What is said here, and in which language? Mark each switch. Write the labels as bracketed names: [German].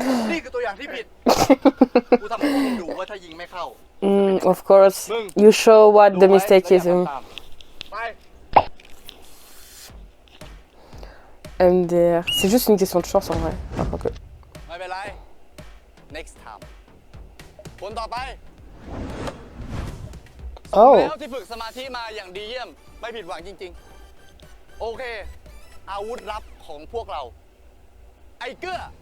[Thai] นี่คือตัวอย่างที่ผิด กูทำให้พวกมึงดูว่าถ้ายิงไม่เข้า [English] Of course you show what the mistake is [Thai] ไป [French] MDR c'est juste une question de chance en vrai [Thai] ไม่เป็นไร [English] next time [Thai] คนต่อไปสมแล้วที่ฝึกสมาธิมาอย่างดีเยี่ยม ไม่ผิดหวังจริงๆ โอเค อาวุธลับของพวกเรา ไอ้เกื้อ